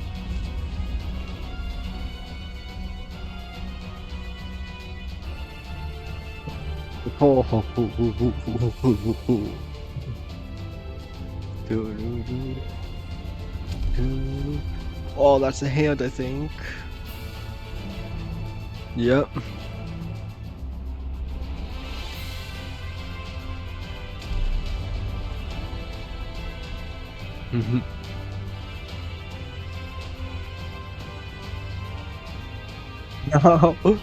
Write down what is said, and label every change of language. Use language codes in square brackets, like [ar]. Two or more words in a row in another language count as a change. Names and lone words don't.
[en] Ho, ho, ho, ho, ho, ho, ho, ho, ho. Do, do, do. Do. Oh, that's a hand, I think. Yep. No.